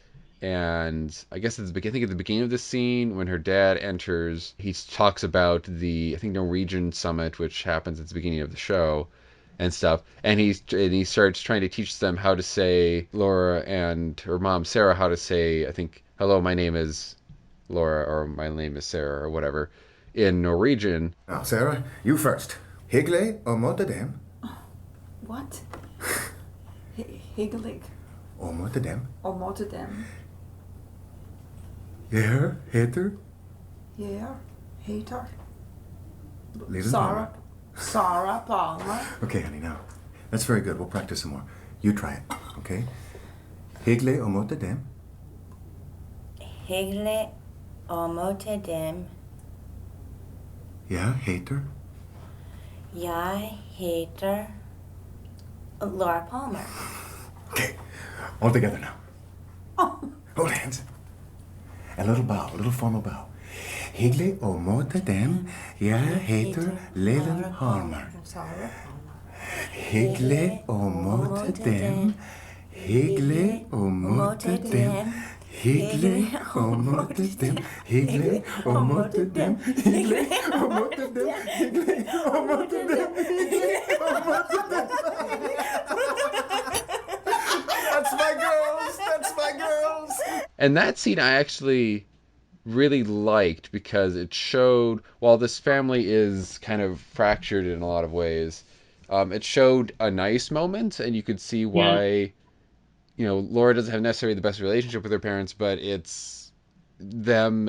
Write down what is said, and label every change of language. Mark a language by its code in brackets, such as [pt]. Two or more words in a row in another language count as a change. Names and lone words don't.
[en] And I guess at the beginning of the scene, when her dad enters, he talks about the, I think, Norwegian summit, which happens at the beginning of the show and stuff. And he starts trying to teach them how to say, Laura and her mom, Sarah, how to say, I think, hello, my name is Laura, or my name is Sarah, or whatever, in Norwegian. Now, Sarah, you first. [no] Hyggelig og måtte dem. [en] What? Hyggelig [no] Og måtte dem. og måtte dem. Jeg heter Jag heter [en] Little Sarah. Sarah Palmer. Okay, honey, now. That's very good. We'll practice some more. You try it, [no] okay? Hyggelig og måtte dem. Hyggelig og måtte dem. Jeg heter Jeg heter Laura Palmer. [en] Okay, all together now. Oh, Hold hands. A little bow, a little formal bow. [no] Hyggelig å møte dem. Jeg heter Leland Palmer. Sarah Palmer. Hyggelig å møte dem. Hyggelig å møte dem. Hyggelig å møte dem. Hyggelig å møte dem. Hyggelig å møte dem. Hyggelig å møte dem. Hyggelig å møte dem. [en] That's my girls. That's my girls. And that scene I actually really liked because it showed, while this family is kind of fractured in a lot of ways, it showed a nice moment, and you could see why, Laura doesn't have necessarily the best relationship with her parents, but it's them.